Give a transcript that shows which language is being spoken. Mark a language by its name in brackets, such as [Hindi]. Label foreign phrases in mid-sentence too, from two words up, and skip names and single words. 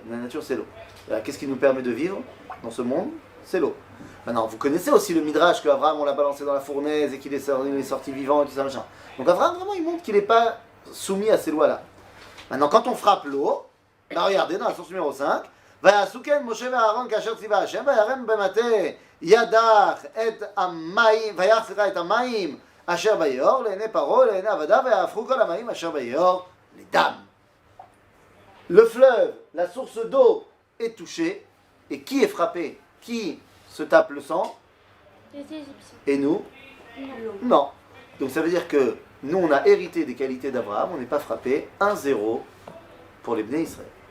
[French] La nature c'est l'eau. Qu'est-ce qui nous permet de vivre dans ce monde? C'est l'eau. Maintenant, vous connaissez aussi le Midrash que Abraham on l'a balancé dans la fournaise et qu'il est sorti vivant et tout ça, machin. Donc Abraham, vraiment, il montre qu'il n'est pas soumis à ces lois-là. Maintenant, quand on frappe l'eau, bah, regardez, dans la source numéro 5, [Hebrew] ויעשו משה ואהרון כאשר ציווה השם וירם במטה ידך את המים ויח את המים אשר ביאור לעיני פרעה לעיני עבדיו ויהפכו כל המים אשר ביאור לדם. [French] Le fleuve, la source d'eau est touchée et qui est frappé? Qui se tape le sang? Les Égyptiens. Et nous? Non. Donc ça veut dire que nous on a hérité des qualités d'Abraham, on n'est pas frappé. 1-0 pour les [Hebrew] בני ישראל.